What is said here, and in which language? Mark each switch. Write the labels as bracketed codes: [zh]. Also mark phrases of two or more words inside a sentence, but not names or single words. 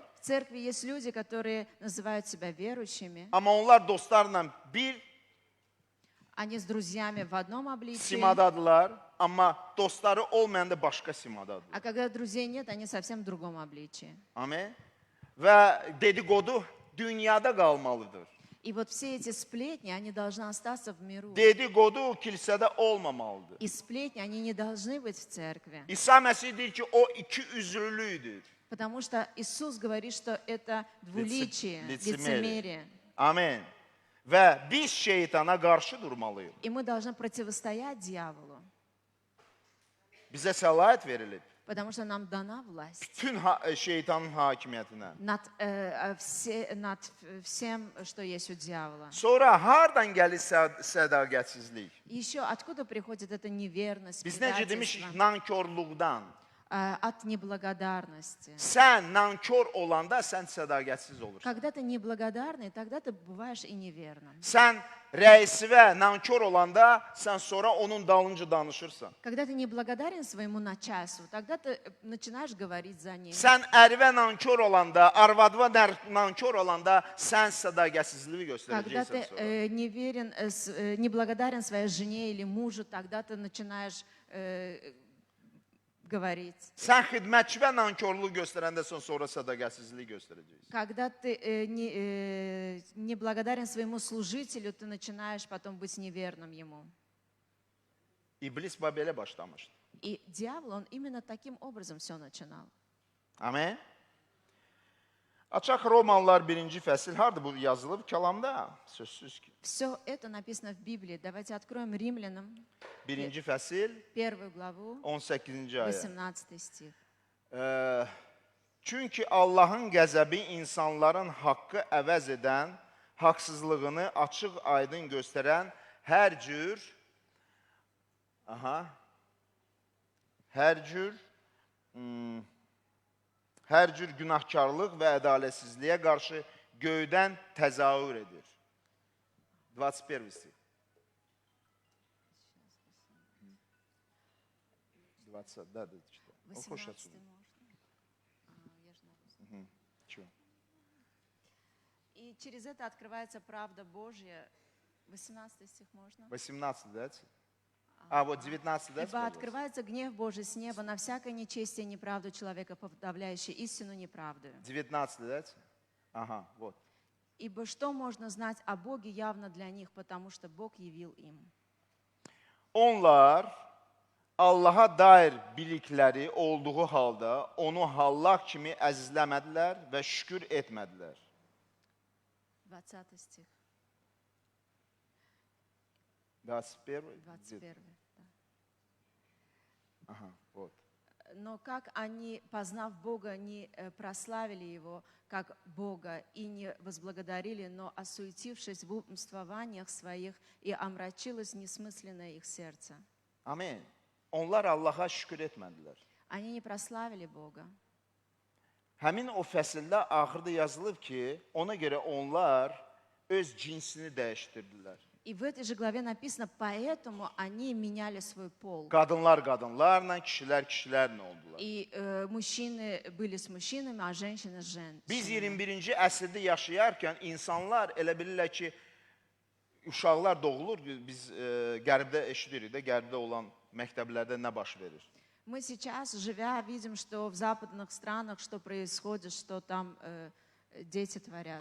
[ru] В церкви есть люди, которые называют себя верующими. [az] amma onlar dostlarla bir [ru] Они с друзьями в одном обличии. [az] simadadılar, amma dostları olmayanda başqa simadadır. [ru] А когда друзей нет, они совсем в другом обличии. [az] Amin. Və dedikodu dünyada qalmalıdır. [ru] И вот все эти сплетни, они должны остаться в миру. [az] Dedikodu kilsədə olmamalıdır. [ru] И сплетни, они не должны быть в церкви. [az] İsa Məsih deyir ki, o iki üzrlüydür. [ru] Потому что Иисус говорит, что это двуличие, Лицемерие. лицемерие. [az] Amin. Və biz şeytana qarşı durmalıyıq. [ru] И мы должны противостоять дьяволу, [az] Bizə səlahiyyət verilib. [ru] потому что нам дана власть [az] Bütün şeytanın hakimiyyətinə. [ru] над всем, что есть у дьявола. [az] Sonra hardan gəlir sədaqətsizlik? [ru] Еще откуда приходит эта неверность, [az] Biz necə demişik, [ru] предательство? [az] nankorluqdan. [ru] От неблагодарности. [az] Sən nankor olanda sən sədaqətsiz olursan. [ru] Когда ты неблагодарный, тогда ты бываешь и неверным. [az] Sən rəisivə nankor olanda sən sonra onun dalınca danışırsan. [ru] Когда ты неблагодарен своему начальству, тогда ты начинаешь говорить за ним. [az] Sən ərivə nankor olanda, arvadva nankor olanda sən sədaqətsizliyi [ru] Когда ты [az] göstərəcəksən sonra. [ru] неблагодарен своей жене или мужу, тогда ты начинаешь говорить. [az] Sən xidmətçivə nankorluq göstərəndə sən sonra sədaqətsizliyi göstərəcəksən. [ru] Когда ты неблагодарен своему служителю, ты начинаешь потом быть неверным ему. [az] İblis belə başlamışdı. [ru] И дьявол, он именно таким образом все начинал. [az] Amin. Açaq Romalılar 1-ci fəsil. Harada bu yazılıb? Kəlamda. Sözsüz ki. [ru] Все это написано в Библии. Давайте откроем Римлянам [az] 1-ci fəsil, [ru] 1 главу, [az] 18-ci ayə. [ru] 18 стих. [az] Çünki Allahın qəzəbi insanların haqqı əvəz edən, haqsızlığını açıq aydın göstərən hər cür günahkarlıq və ədalətsizliyə qarşı göydən təzahür edir. 21 stih. 20-dədir işte. Oxuş 18 açılır. [ru] Чё? И через это открывается правда Божья. 18 стих можно? 18, да? А, вот 19, да? Ибо открывается гнев Божий с неба на всякое нечестие и неправду человека, подавляющий истину неправдою. 19, да? Ага, вот. Ибо что можно знать о Боге явно для них, потому что Бог явил им. [az] Onlar Allaha dair bilikləri olduğu halda onu hallaq kimi əzizləmədilər və şükür etmədilər. [ru] 20 стих. 21. 21. Да. Aha, вот. Но как они, познав Бога, не прославили Его как Бога и не возблагодарили, но осуетившись в умствованиях своих, и омрачилось несмысленное их сердце. [az] Amin. Onlar Allaha şükür etmədilər. [ru] Они не прославили Бога. [az] Həmin o fəsildə axırda yazılıb ki, ona görə onlar öz cinsini dəyişdirdilər. [ru] И в этой же главе написано, поэтому они меняли свой пол. [az] Qadınlar qadınlarla, kişilər kişilərlə oldular. [ru] И мужчины были с мужчинами, а женщины с [az] Biz [ru] женщинами. [az] 21-ci əsrdə yaşayarkən insanlar elə bilirlər ki, uşaqlar doğulur, biz qərbdə eşidirik də, qərbdə olan məktəblərdə nə baş verir. [ru] Мы сейчас, живя, видим, что в западных странах, что происходит, что там дети творят.